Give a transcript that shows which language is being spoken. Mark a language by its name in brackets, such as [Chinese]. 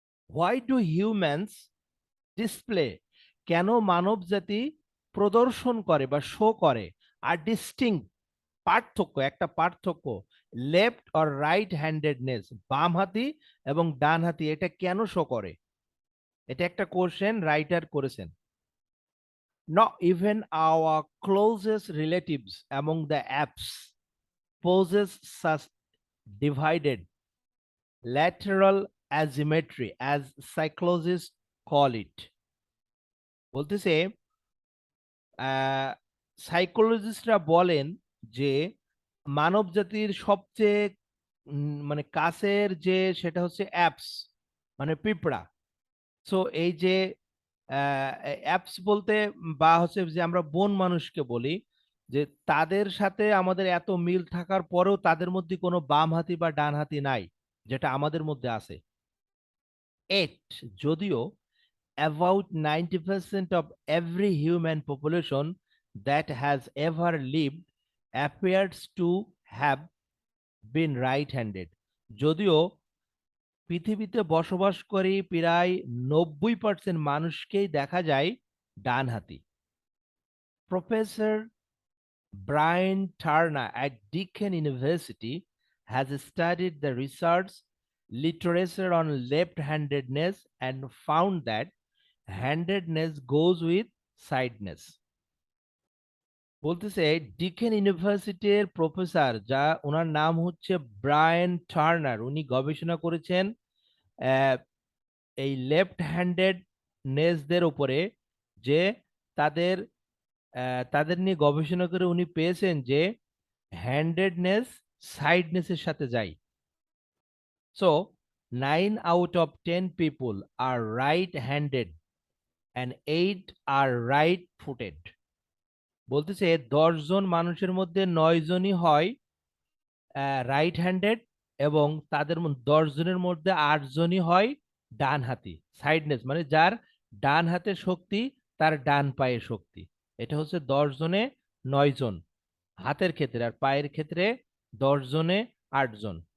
[English] why do humans display, [Bangla] কেন মানব জাতি প্রদর্শন করে বা শো করে আর ডিস্টিংক্ট, পার্থক্য, একটা পার্থক্য, [English] left or right handedness, [Bangla] বাম হাতি এবং ডান হাতি, এটা কেন শো করে? এটা একটা কোশ্চেন রাইটার করেছেন। [English] Not even our closest relatives among the apes possess such divided lateral asymmetry as psychologists call it. [Bangla] বলতেছে সাইকোলজিস্টরা বলেন যে মানব জাতির সবচেয়ে মানে কাছের যে সেটা হচ্ছে অ্যাপস, মানে পিঁপড়া। সো এই যে অ্যাপস বলতে বা হচ্ছে যে আমরা বন মানুষকে বলি যে তাদের সাথে আমাদের এত মিল থাকার পরেও তাদের মধ্যে কোনো বাম হাতি বা ডান হাতি নাই, যেটা আমাদের মধ্যে আছে। এট যদিও [English] about 90% of every human population that has ever lived appears to have been right-handed. [Bangla] যদিও পৃথিবীতে বসবাসকারী প্রায় 90% মানুষকেই দেখা যায় ডানহাতি। [English] Professor Brian Turner at Deakin University has studied the research literature on left-handedness and found that handedness goes with sideness. [Bangla] বলতেছে Dickens ইউনিভার্সিটির প্রফেসর, যা ওনার নাম হচ্ছে ব্রায়ান টার্নার, উনি গবেষণা করেছেন এই লেফট হ্যান্ডেড নেসদের উপরে, যে তাদের তাদের নিয়ে গবেষণা করে উনি পেয়েছেন যে হ্যান্ডেডনেস সাইডনেসের সাথে যায়। [English] So 9 out of 10 people are right-handed and 8 are right-footed. [Bangla] বলতেছে 10 জন মানুষের মধ্যে 9 জনই হয় রাইট হ্যান্ডেড এবং তাদের 10 জনের মধ্যে 8 জনই হয় ডান হাতি। সাইডনেস মানে যার ডান হাতের শক্তি তার ডান পায়ের শক্তি। এটা হচ্ছে 10 জনে 9 জন হাতের ক্ষেত্রে, আর পায়ের ক্ষেত্রে 10 জনে 8 জন।